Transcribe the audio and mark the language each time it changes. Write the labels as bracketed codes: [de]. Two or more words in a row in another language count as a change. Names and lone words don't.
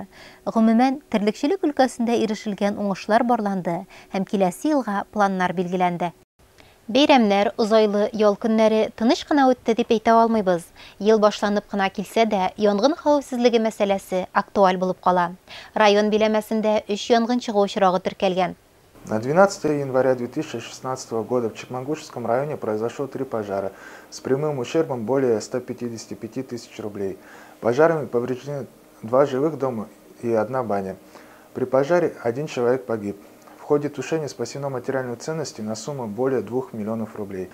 [tt] Гомумән, терлекчелек өлкәсендә ирешелгән уңышлар барланды һәм киләсе елга планнар билгеләнде. Бәйрәмнәр, узайлы ял көннәре тыныч кына үтте дип әйтә алмыйбыз. Ел башланып кына килсә дә, янгын хәвефсезлеге мәсьәләсе актуаль булып кала. Район биләмәсендә 3 янгын чыгу очрагы теркәлгән. [ru] На 12 января 2016 года в Чекмангушевском районе произошло 3 пожара с прямым ущербом более 155 тысяч рублей. Пожарами повреждены 2 жилых дома и 1 баня. При пожаре 1 человек погиб. В ходе тушения спасено материальных ценностей на сумму более 2 миллионов рублей.